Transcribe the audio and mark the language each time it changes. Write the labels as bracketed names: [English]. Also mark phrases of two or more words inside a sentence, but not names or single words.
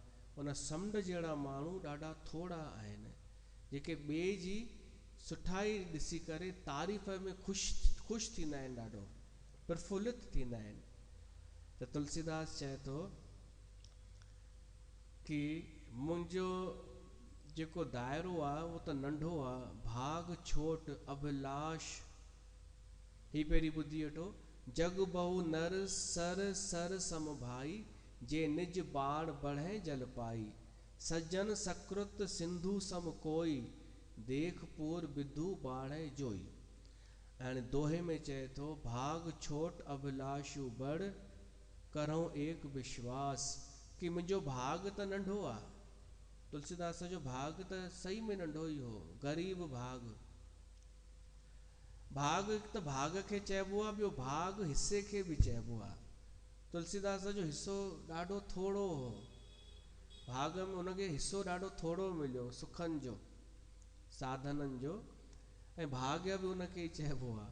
[Sindhi] उन समुंड जहिड़ा माण्हू ॾाढा थोरा आहिनि जेके ॿिए जी सुठाई ॾिसी करे तारीफ़ में ख़ुशि थींदा आहिनि, ॾाढो प्रफुल्लित थींदा आहिनि। त तुलसीदास चए थो कि मुंहिंजो जेको दायरो आहे उहो त नंढो आहे, [Awadhi] भाग छोट अभिलाष। [Sindhi] ही पहिरीं ॿुधी वठो, [Awadhi] जग बहु नर सर सर सम भाई, जे निज बाढ़ बढ़े जल पाई, सज्जन सकृत सिंधु सम कोई, देख पूर विधु बाढ़े जोई। [Sindhi] ऐं दोहे में चए थो, [Awadhi] भाग छोट अभिलाषु बड़, करूं एक विश्वास, [Sindhi] कि मुंहिंजो भाग त नंढो आहे। तुलसीदास जो भाग त सही में नंढो ई हो, ग़रीब भाग। भाग त भाग खे चइबो आहे, ॿियो भाग हिस्से खे बि चइबो आहे। तुलसीदास जो हिस्सो ॾाढो थोरो हो, भाग में उनखे हिस्सो ॾाढो थोरो मिलियो, सुखनि जो, साधननि जो, ऐं भाग्य बि उनखे ई चइबो आहे।